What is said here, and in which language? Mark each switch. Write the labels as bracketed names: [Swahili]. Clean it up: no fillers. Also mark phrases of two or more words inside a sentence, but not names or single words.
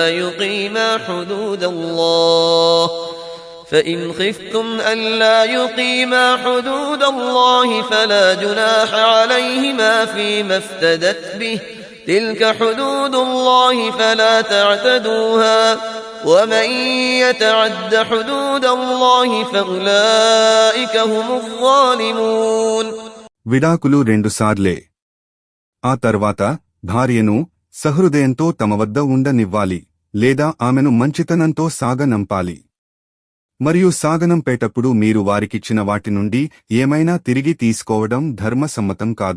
[Arabic] يقيما حدود الله فإن خفتم ألا يقيما حدود الله فلا جناح عليهما فيما افتدت به تلك حدود الله فلا تعتدوها ومن يتعد حدود الله فأولئك هم الظالمون. [Telugu] విడాకులు 2 సార్లే. ఆ తర్వాత భార్యను సహృదయంతో తమ వద్ద ఉండనివ్వాలి లేదా ఆమెను మంచితనంతో సాగనంపాలి. మరియు సాగనంపేటప్పుడు మీరు వారికిచ్చిన వాటి నుండి ఏమైనా తిరిగి తీసుకోవడం ధర్మసమ్మతం కాదు.